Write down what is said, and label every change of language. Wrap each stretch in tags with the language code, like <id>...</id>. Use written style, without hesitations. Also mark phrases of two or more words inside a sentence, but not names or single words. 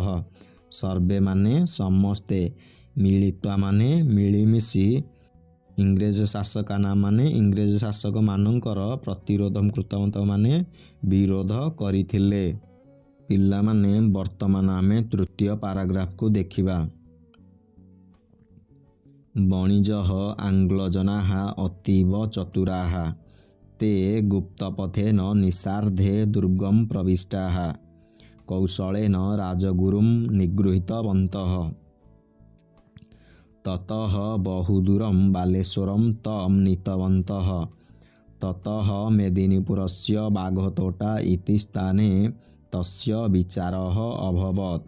<or>ସର୍ବେ ମାନେ ସମସ୍ତେ, ମିଳିତ୍ୱା ମାନେ ମିଳିମିଶି,</or> <sa>ଇଂରେଜ ଶାସକାନାଂ</sa> <or>ମାନେ ଇଂରେଜ ଶାସକମାନଙ୍କର,</or> <sa>ପ୍ରତିରୋଧଂ କୃତବନ୍ତଃ</sa> <or>ମାନେ ବିରୋଧ କରିଥିଲେ। ପିଲାମାନେ ବର୍ତ୍ତମାନ ଆମେ ତୃତୀୟ ପାରାଗ୍ରାଫକୁ ଦେଖିବା।</or> <sa>ବଣିଜଃ ଆଙ୍ଗ୍ଲଜନାଃ ଅତୀବ ଚତୁରାଃ। ते गुप्तपथेन निशार्धे दुर्गं प्रविष्टाः। कौशलेन राजगुरुं निगृहीतवन्तः। ततः बहुदूरं बालेश्वरं तं नीतवन्तः। ततः मेदिनीपुरस्य बाघतोटा इति स्थाने तस्य विचारः अभवत्।</sa>